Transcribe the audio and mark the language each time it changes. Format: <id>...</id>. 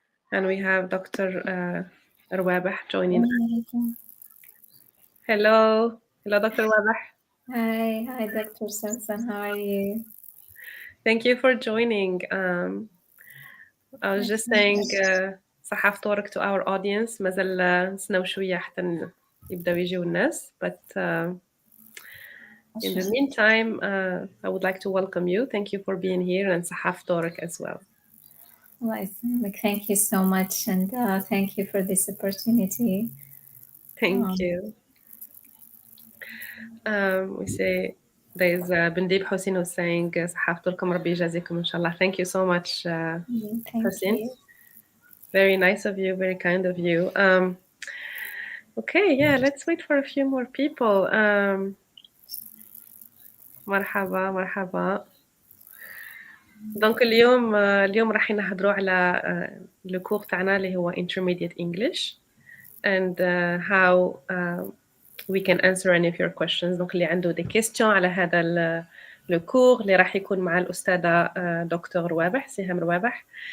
<en>And we have Dr. Rouabeh joining. Hello. Hello, Dr. Rouabeh. Hi, Dr. Simpson. How are you? Thank you for joining. I was just saying</en> <ar>صحفتورك</ar> <en>to our audience.</en> <ar>مازال نستناو شوية حتى يبداو يجيو الناس.</ar> <en>But in the meantime, I would like to welcome you. Thank you for being here and</en> <ar>صحفتورك</ar> <en>as well. Well, thank you so much, and thank you for this opportunity. Thank you. We say there's Bindib Hossein who's saying</en> <ar>صحفتوركم ربي يجازيكم إن شاء الله.</ar> <en>Thank you so much, Hossein. You. Very nice of you, very kind of you. Okay, yeah, let's wait for a few more people.</en> <ar>مرحبا مرحبا. دونك اليوم راح نهضروا على لو كور تاعنا اللي هو</ar> <en>intermediate English and how we can answer any of your questions.</en> <ar>دونك اللي عنده</ar> <fr>des questions</fr> <ar>على هذا لو كور اللي راح يكون مع الأستاذة دكتور روابح سهام روابح.</ar>